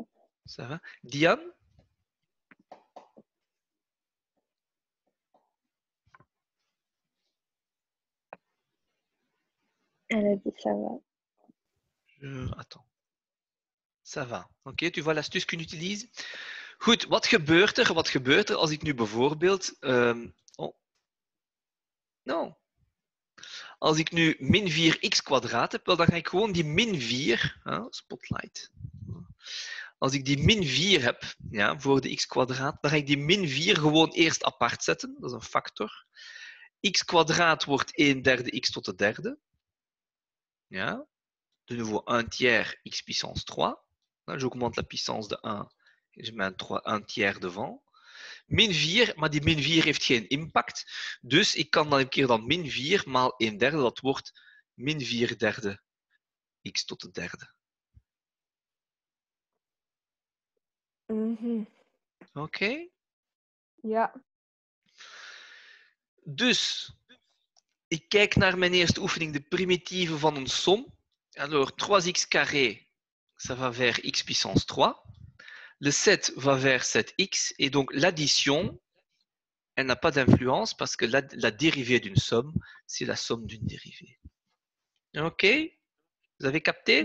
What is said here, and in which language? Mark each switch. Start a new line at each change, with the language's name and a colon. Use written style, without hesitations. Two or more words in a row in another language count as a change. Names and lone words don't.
French: ça va. Diane? Elle a dit ça va. Attends. Ça va. Ok, tu vois l'astuce qu'on utilise?
Dutch: Goed, wat gebeurt er? Wat gebeurt er als ik nu bijvoorbeeld...
French: oh, non.
Dutch: Als ik nu min 4x kwadraat heb, wel, dan ga ik gewoon die min 4, spotlight. Als ik die min 4 heb, ja, voor de x kwadraat, dan ga ik die min 4 gewoon eerst apart zetten. Dat is een factor. X kwadraat wordt 1/3 x tot de derde. Ja.
French: De nouveau 1 tiers x puissance 3. J'augmente la puissance de 1 et je mets un tiers devant.
Dutch: Min 4, maar die min 4 heeft geen impact. Dus ik kan dan een keer dan min 4 maal 1/3, dat wordt min 4/3 x tot de derde. Oké? Ja. Dus, ik kijk naar mijn eerste oefening, de primitieven van een som.
French: Alors, 3x carré, ça va vers x puissance 3. Le 7 va vers 7x. Et donc, l'addition, elle n'a pas d'influence parce que la dérivée d'une somme, c'est la somme d'une dérivée. Ok? Vous avez capté?